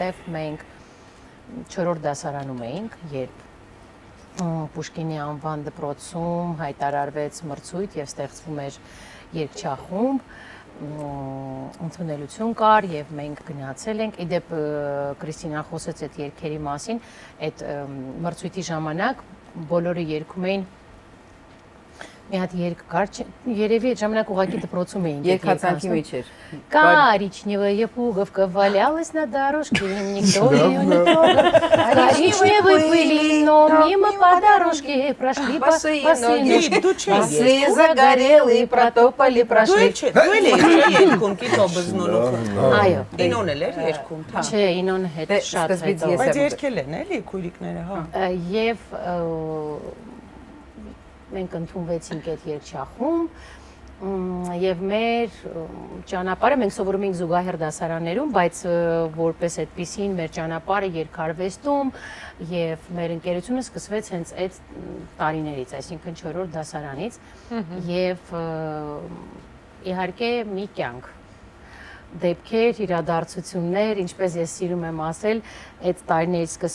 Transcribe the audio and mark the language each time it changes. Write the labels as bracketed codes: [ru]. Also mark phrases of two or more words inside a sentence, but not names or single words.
[hy] մենք 4-րդ դասարանում էինք, երբ Պուշկինի անվան դպրոցում հայտարարվեց մրցույթ եւ ստեղծվում էր երգչախումբ, ընդունելություն կար եւ մենք գնացել ենք։ Իդեպ Կրիստինան խոսեց այդ երգերի մասին, այդ մրցույթի ժամանակ բոլորը երգում էին մի հատ երգ կար, երևի այդ ժամանակ ուղղակի допроцում էին Երկացանկի մեջ էր։ [ru] Коричневая пуговка валялась на дорожке, никто ее не трогал. Коричневой пылиной мимо по дорожке прошли босые ноги. Босые загорелые протопали, прошли. [hy] Դու էլ ես երգում կիտոբը զնունուխը։ Այո, Ինոն էլ էր երգում։ չէ, ինոն հետ շատ հետո։ Բայց երգել են էլի քույրիկները, հա։ Եվ մենք ընդունվեցինք այդ երգչախումբ եւ մեր ճանապարհը մենք սովորում ենք զուգահեռ դասարաններում, բայց որպես այդպեսին մեր ճանապարհը երկարվեստում եւ մեր ընկերությունը սկսվեց հենց այդ տարիներից, այսինքն 4-րդ դասարանից եւ իհարկե մի կյանք դեպքեր, իրադարձություններ, ինչպես ես սիրում եմ ասել, այդ տարիներից